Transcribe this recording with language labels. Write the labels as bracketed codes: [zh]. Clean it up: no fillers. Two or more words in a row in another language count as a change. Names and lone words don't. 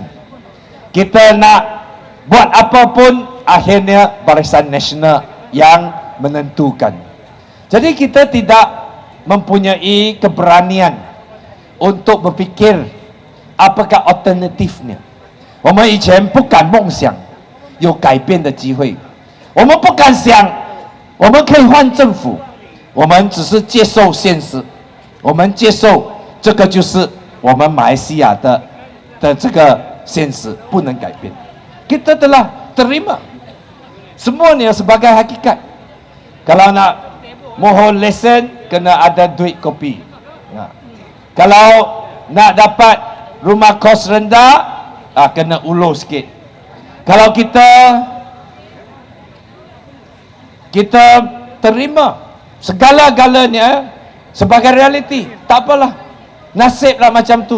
[ms] Kita nak buat apa pun, akhirnya Barisan Nasional yang menentukan. Jadi kita tidak mempunyai keberanian untuk berfikir apakah alternatifnya. [zh] 我们以前不敢梦想有改变的机会，我们不敢想我们可以换政府，我们只是接受现实，我们接受这个就是我们马来西亚的这个现实，不能改变。 [ms] Kita telah terima semuanya sebagai hakikat. Kalau nak mohon lesen, kena ada duit kopi. Kalau nak dapat rumah kos rendah, kena ulur sikit. Kalau kita terima segala-galanya sebagai realiti, tak apalah, nasiblah macam tu.